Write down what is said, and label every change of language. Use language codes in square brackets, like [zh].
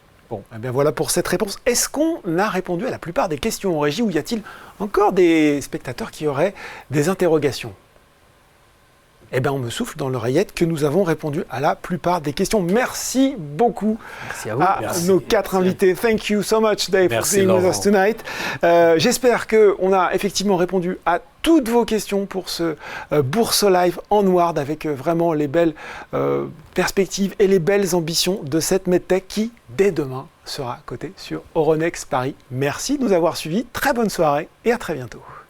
[fr] Bon, eh bien voilà pour cette réponse. Est-ce qu'on a répondu à la plupart des questions en régie ou y a-t-il encore des spectateurs qui auraient des interrogations? Eh bien, on me souffle dans l'oreillette que nous avons répondu à la plupart des questions. Merci beaucoup à nos 4 invités. [en] Thank you so much, Dave, for being with us tonight. [fr] J'espère qu'on a effectivement répondu à toutes vos questions pour ce Bourse Live Onward avec vraiment les belles perspectives et les belles ambitions de cette MedTech qui, dès demain, sera cotée sur Euronext Paris. Merci de nous avoir suivis. Très bonne soirée et à très bientôt.